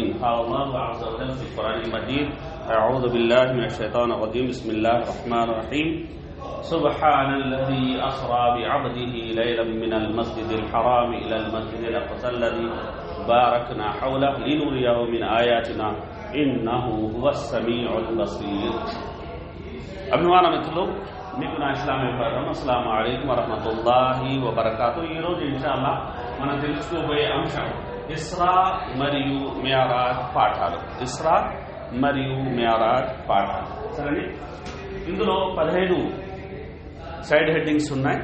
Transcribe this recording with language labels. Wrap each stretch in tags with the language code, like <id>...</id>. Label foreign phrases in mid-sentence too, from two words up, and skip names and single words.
<ar>قال الله عز وجل في القرآن المجيد: أعوذ بالله من الشيطان الرجيم. بسم الله الرحمن الرحيم. سبحان الذي أسرى بعبده ليلا من المسجد الحرام إلى المسجد الأقصى الذي باركنا حوله لنريه من آياتنا إنه هو السميع البصير.</ar> <te>అభిమాన మిత్రులు, మీకు నా ఇస్లామీ ప్రోగ్రాం</te> <ar>السلام عليكم ورحمة الله وبركاته.</ar> <te>ఈరోజు ఇన్షాల్లా మనం తెలుసుకోబోయే అంశం ఇస్రా మరియు మియరాజ్ పాఠాలు. ఇస్రా మరియు మియరాజ్ పాఠాలు. సరే, ఇందులో 15</te> <en>side headings</en> <te>ఉన్నాయి.</te>